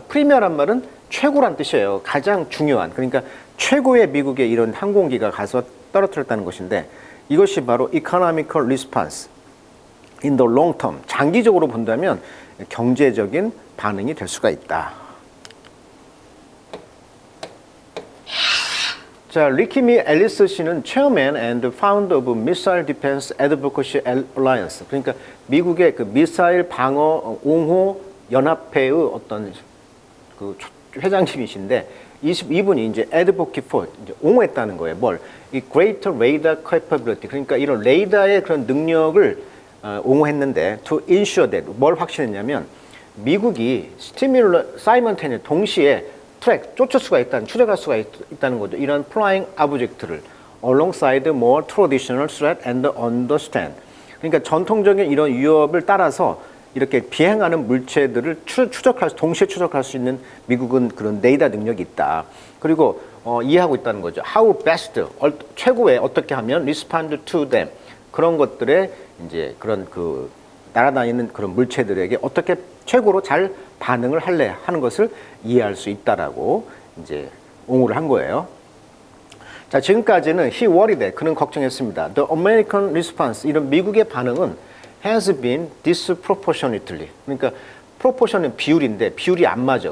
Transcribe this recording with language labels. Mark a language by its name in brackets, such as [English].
[Korean] 프리미어란 말은 최고란 뜻이에요. 가장 중요한. 그러니까 최고의 미국의 이런 항공기가 가서 떨어뜨렸다는 것인데, 이것이 바로 [English] economical response in the long term. [Korean] 장기적으로 본다면 경제적인 반응이 될 수가 있다. [English] 자, 리키미 앨리스 씨는 Chairman and Founder of Missile Defense Advocacy Alliance. [Korean] 그러니까 미국의 그 미사일 방어 옹호 연합회의 어떤 그 회장님이신데, 이분이 이제 advocate for, 이제 옹호했다는 거예요. 뭘? 이 greater radar capability. 그러니까 이런 레이더의 그런 능력을 옹호했는데, [English] to ensure that, [Korean] 뭘 확신했냐면 미국이 simultaneously, 동시에 트랙, 쫓을 수가 있다는, 추적할 수가 있다는 거죠. [English] 이런 flying object를 alongside more traditional threat and understand. [Korean] 그러니까 전통적인 이런 위협을 따라서 이렇게 비행하는 물체들을 동시에 추적할 수 있는 미국은 그런 레이더 능력이 있다. 그리고 이해하고 있다는 거죠. [English] How best, [Korean] 최고의 어떻게 하면 [English] respond to them. [Korean] 그런 것들에 이제 그런 그 날아다니는 그런 물체들에게 어떻게 최고로 잘 반응을 할래 하는 것을 이해할 수 있다라고 이제 옹호를 한 거예요. 자, 지금까지는 [English] he worried that [Korean] 그는 걱정했습니다. [English] The American response [Korean] 이런 미국의 반응은 has been disproportionately 그러니까 proportion은 비율인데 비율이 안 맞아.